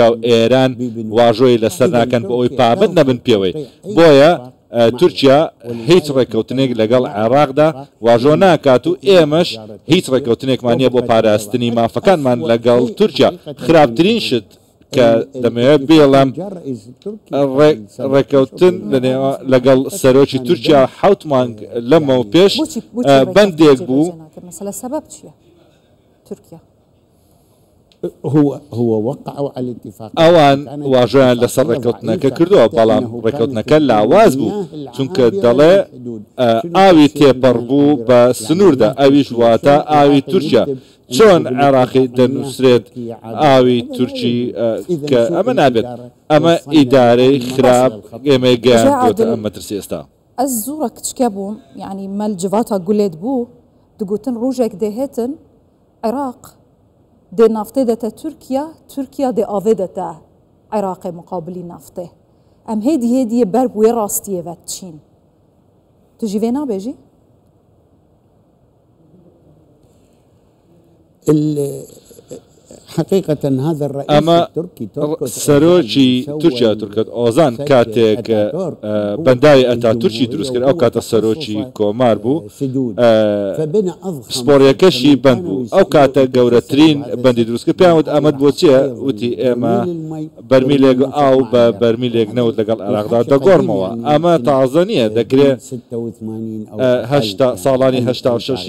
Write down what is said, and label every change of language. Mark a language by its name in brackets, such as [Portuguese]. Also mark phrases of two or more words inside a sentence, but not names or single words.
[Central Kurdish] و ئێران واژۆی لەسەر ناکەن بۆ ئەوی پابند نەبن پێوەی بۆیە تورکیا هیچ ڕێکەوتنێک لەگەڵ عێراقدا واژۆ ناکات و ئێمەش هیچ ڕێکەوتنێکمان نییە بۆ پاراستنی مافەکانمان لەگەڵ تورکیا خراپترین شت کە دەمەوێت بێڵم ڕێکەوتن لەگەڵ سەرۆکی تورکیا 7 مانگ لەمەوە پێش بەندێک بوو مەسەلە سەبەب چییە تورکیا [Arabic] هو وقعوا على الاتفاق [Central Kurdish] ئەوان واژۆیان لەسەر ڕێکەوتنەکە کردووە بەڵام ڕێکەوتنەکە لاواز بوو چونکە دەڵێ ئاوی تێپەڕ بوو بە سنووردا ئەویش واتە ئاوی تورکیا چۆن عێراقی دەنووسرێت ئاوی تورکی کە ئەمە نابێت ئەمە ئیدارەی خراپ ئێمە گەیاندوتە ئەم مەترسی ئێستا [Kurdish] ئەس زوڕە کچکە بووم یعنی مەل جڤاتە گولێت بوو دەگوتن ڕۆژێک دەهێتن عێراق دێ نافتێ دەتە تورکیا دێ ئاوێ دەتە عێراقی مقابلی نافتێ ئەم هێدیە بەر وێ ڕاستیەوەت چین تو ژی vê nabêjî [Arabic] حقيقة هذا الرئيس التركي [Central Kurdish] سەرۆکی تورکیا تورکەت ئۆزان کاتێک بەنداوی ئەتا تورکی دروست کرد ئەو کاتە سەرۆکی کۆمار بوو سپۆڕیەکەشی بند بوو ئەو کاتە گەورەترین بەندی دروست کرد پیان وت ئەمەد بۆ چییە وتی ئێمە بەرمیلێک ئاو بە بەرمیلێک نەوت لەگەڵ عێراقدا دەگۆڕمەوە ئەمە تازە نییە دەکرێت ساڵانی 86